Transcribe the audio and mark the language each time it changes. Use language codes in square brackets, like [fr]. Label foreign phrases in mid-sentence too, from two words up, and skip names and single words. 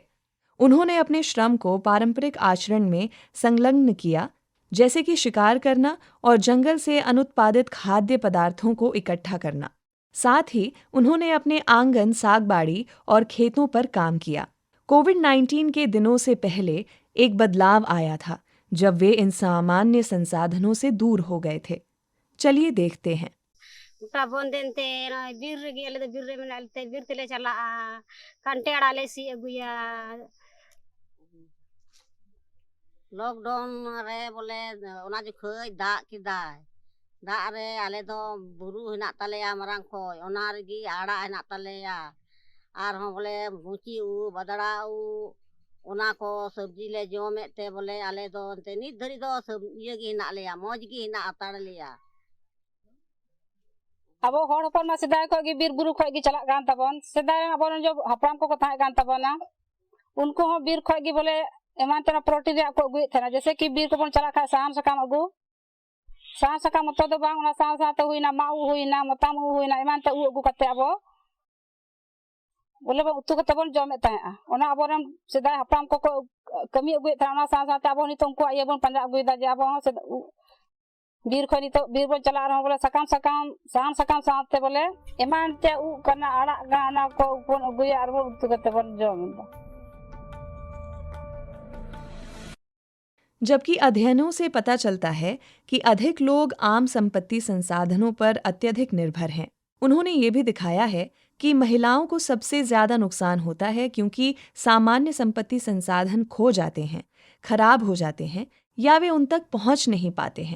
[hi] उन्होंने अपने श्रम को पारंपरिक आचरण में संलग्न किया, जैसे कि शिकार करना और जंगल से अनुत्पादित खाद्य पदार्थों को इकट्ठा करना। साथ ही उन्होंने अपने आंगन, सागबाड़ी और खेतों पर काम किया। कोविड-19 के दिनों से पहले एक बदलाव आया था, जब वे इन सामान्य संसाधनों से दूर हो गए थे। चलिए देखते हैं। [sat] ᱵᱚᱱ ᱫᱮᱱᱛᱮ ᱵᱤᱨ ᱨᱮᱜᱮ ᱟᱞᱮ ᱫᱚ ᱵᱤᱨ ᱨᱮ ᱢᱮᱱᱟᱜ ᱞᱮᱛᱮ ᱵᱤᱨ ᱛᱮᱞᱮ ᱪᱟᱞᱟᱜᱼᱟ, ᱠᱟᱱᱴᱷᱮᱲ ᱟᱲᱟᱜ ᱞᱮ ᱥᱤᱫ ᱟᱹᱜᱩᱭᱟ। ᱞᱚᱠᱰᱟᱣᱩᱱ ᱨᱮ ᱵᱚᱞᱮ ᱚᱱᱟ ᱡᱚᱠᱷᱚᱡ ᱫᱟᱜ ᱠᱮᱫᱟᱭ, ᱫᱟᱜ ᱨᱮ ᱟᱞᱮ ᱫᱚ ᱵᱩᱨᱩ ᱦᱮᱱᱟᱜ ᱛᱟᱞᱮᱭᱟ ᱢᱟᱨᱟᱝ ᱠᱷᱚᱡ, ᱚᱱᱟ ᱨᱮᱜᱮ ᱟᱲᱟᱜ ᱦᱮᱱᱟᱜ ᱛᱟᱞᱮᱭᱟ, ᱟᱨᱦᱚᱸ ᱵᱚᱞᱮ ᱢᱩᱪᱤ ᱩᱫ, ᱵᱟᱫᱲᱟ ᱩᱫ, ᱚᱱᱟ ᱠᱚ ᱥᱚᱵᱽᱡᱤ ᱞᱮ ᱡᱚᱢᱮᱫ ᱛᱮ ᱵᱚᱞᱮ ᱟᱞᱮ ᱫᱚ ᱮᱱᱛᱮ ᱱᱤᱛ ᱫᱷᱟᱹᱨᱤᱡ ᱫᱚ ᱤᱭᱟᱹ ᱜᱮ ᱦᱮᱱᱟᱜ ᱞᱮᱭᱟ, ᱢᱚᱡᱽ ᱜᱮ ᱦᱮᱱᱟᱜ ᱦᱟᱛᱟᱲ ᱞᱮᱭᱟ। ᱟᱵᱚ ᱦᱚᱲ ᱦᱚᱯᱚᱱ ᱢᱟ ᱥᱮᱫᱟᱭ ᱠᱷᱚᱡ ᱜᱮ ᱵᱤᱨ ᱵᱩᱨᱩ ᱠᱷᱚᱡ ᱜᱮ ᱪᱟᱞᱟᱜ ᱠᱟᱱ ᱛᱟᱵᱚᱱ। ᱥᱮᱫᱟᱭ ᱟᱵᱚᱨᱮᱱ जो ᱦᱟᱯᱲᱟᱢ ᱠᱚᱠᱚ ᱛᱟᱦᱮᱸ ᱠᱟᱱ ᱛᱟᱵᱚᱱᱟ, उनको ᱦᱚᱸ ᱵᱤᱨ ᱠᱷᱚᱡ ᱜᱮ ᱵᱚᱞᱮ ᱮᱢᱟᱱ ᱛᱮᱱᱟᱜ ᱯᱨᱳᱴᱤᱱ ᱨᱮᱭᱟᱜ ᱠᱚ ᱟᱹᱜᱩᱭᱮᱫ ᱛᱟᱦᱮᱱᱟ। [hi] जैसे कि [sat] ᱵᱤᱨ ᱠᱚᱵᱚᱱ ᱪᱟᱞᱟᱜ ᱠᱷᱟᱡ ᱥᱟᱦᱟᱱ ᱥᱟᱠᱟᱢ ᱟᱹᱜᱩ, ᱥᱟᱦᱟᱱ ᱥᱟᱠᱟᱢ ᱢᱚᱛᱚ ᱫᱚ ᱵᱟᱝ, ᱚᱱᱟ ᱥᱟᱶ ᱥᱟᱶᱛᱮ ᱦᱩᱭᱱᱟ ᱢᱟᱜ ᱩᱫ ᱦᱩᱭᱱᱟ, ᱢᱚᱛᱟᱢ ᱩᱫ ᱦᱩᱭᱱᱟ, ᱮᱢᱟᱱ ᱛᱮ ᱩᱫ ᱟᱹᱜᱩ ᱠᱟᱛᱮ ᱟᱵᱚ ᱵᱚᱞᱮ ᱩᱛᱩ ᱠᱟᱛᱮ ᱵᱚᱱ ᱡᱚᱢᱮᱫ ᱛᱟᱦᱮᱸᱜᱼᱟ। ᱚᱱᱟ ᱟᱵᱚᱨᱮᱱ ᱥᱮᱫᱟᱭ ᱦᱟᱯᱲᱟᱢ ᱠᱚᱠᱚ ᱠᱟᱹᱢᱤ ᱟᱹᱜᱩᱭᱮᱫ ᱛᱟᱦᱮᱸ, ᱚᱱᱟ ᱥᱟᱶ ᱥᱟᱶᱛᱮ ᱟᱵᱚ ᱱᱤᱛᱚᱜ ᱩᱱᱠᱩᱣᱟᱜ ᱤᱭᱟᱹ ᱵᱚᱱ ᱯᱟᱸᱡᱟ ᱟᱹᱜᱩᱭᱮᱫᱟ ᱡᱮ ᱟᱵᱚ ᱦᱚᱸ ᱵᱤᱨ ᱠᱷᱚᱡ ᱱᱤᱛᱚᱜ ᱵᱤᱨ ᱵᱚᱱ ᱪᱟᱞᱟᱜ ᱨᱮᱦᱚᱸ ᱵᱚᱞᱮ ᱥᱟᱦᱟᱱ ᱥᱟᱠᱟᱢ ᱥᱟᱶᱛᱮ ᱵᱚᱞᱮ ᱮᱢᱟᱱ ᱛᱮ ᱩᱫ ᱠᱟᱱᱟ, ᱟᱲᱟᱜ ᱜᱟᱱ, ᱚᱱᱟ ᱠᱚ ᱵᱚᱱ ᱟᱹᱜᱩᱭᱟ ᱟᱨ ᱵᱚᱱ ᱩᱛᱩ ᱠᱟᱛᱮ ᱵᱚᱱ ᱡᱚᱢᱮᱫᱟ. [hi] जबकि अध्ययनों से पता चलता है कि अधिक लोग आम संपत्ति संसाधनों पर अत्यधिक निर्भर हैं। उन्होंने ये भी दिखाया है कि महिलाओं को सबसे ज्यादा नुकसान होता है, क्योंकि सामान्य संपत्ति संसाधन खो जाते हैं, खराब हो जाते हैं या वे उन तक पहुंच नहीं पाते हैं।